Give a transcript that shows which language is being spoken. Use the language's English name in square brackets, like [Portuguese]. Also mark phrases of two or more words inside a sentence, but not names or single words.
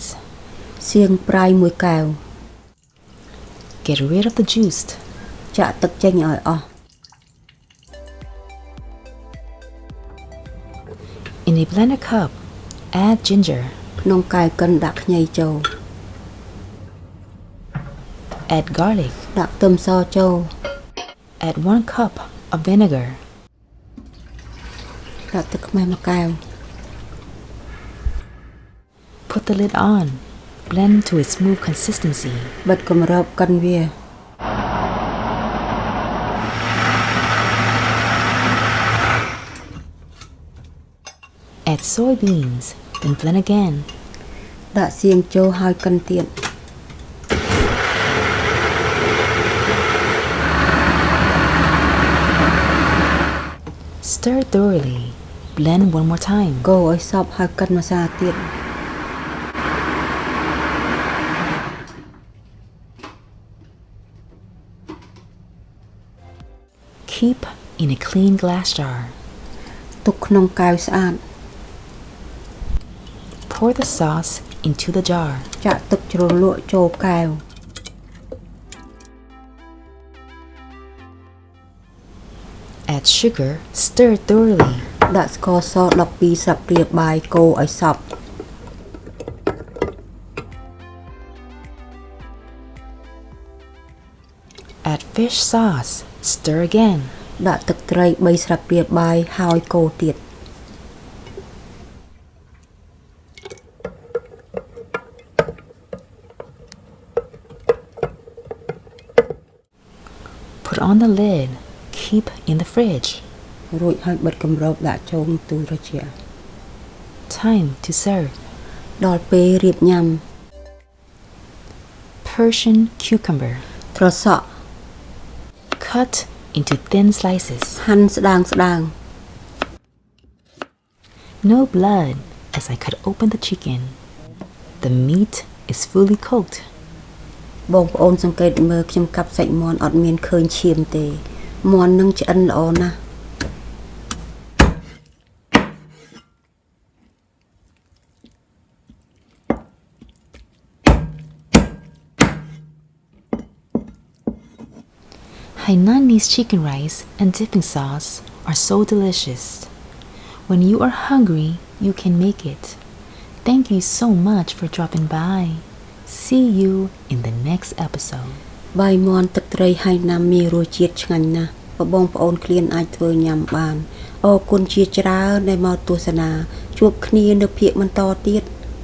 [Khmer] សៀងប្រៃ1កែវ [English] Get rid of the juice. [Khmer] ចាក់ទឹកចេញឲ្យអស់ [English] In a blender cup, add ginger. [Khmer] ក្នុងកែវកិនដាក់ខ្ញីចូល [English] Add garlic. [Khmer] ដាក់ខ្ទឹមសចូល [English] Add 1 cup of vinegar. [Khmer] ដាក់ទឹកខ្មេះ1កែវ [English] Put the lid on. Blend to a smooth consistency. [Khmer] បិទគម្របកិនវា [English] Add soybeans, then blend again. [Khmer] ដាក់សៀងចូលហើយកិនទៀត [English] Stir thoroughly. Blend one more time. [Khmer] កូរឲ្យសព្វហើយកិនម្សៅទៀត [English] Keep in a clean glass jar. [Khmer] ទុកក្នុងកែវស្អាត [English] Pour the sauce into the jar. [Khmer] ចាក់ទឹកជ្រលក់ចូលកែវ [English] Add sugar. Stir thoroughly. [Khmer] ដាក់ស្ករស12ស្លាបព្រាបាយកូរឲ្យសព្វ [English] Add fish sauce. Stir again. [Khmer] ដាក់ទឹកត្រី3ស្លាបព្រាបាយហើយកូរទៀត [English] Put on the lid. Keep in the fridge. [Khmer] រួចហើយបិទគម្របដាក់ចូលទូត្រជាក់ [English] Time to serve. [Khmer] ដល់ពេលរៀបញ៉ាំ [English] Persian cucumber. [Khmer] ត្រសក់ [English] Cut into thin slices. [Khmer] ហាន់ស្ដើង [English] No blood as I cut open the chicken. The meat is fully cooked. [Khmer] បងប្អូនសង្កេតមើលខ្ញុំកាប់សាច់មាន់អត់មានឃើញឈាមទេមាន់នឹងឆ្អិនល្អណាស់ [English] Hainanese chicken rice and dipping sauce are so delicious. When you are hungry, you can make it. Thank you so much for dropping by. See you in the next episode. [Khmer] បាយមាន់ទឹកត្រីហៃណាំមានរសជាតិឆ្ងាញ់ណាស់បងប្អូនឃ្លានអាចធ្វើញ៉ាំបានអរគុណជាច្រើនដែលមកទស្សនាជួបគ្នានៅភាគបន្តទៀត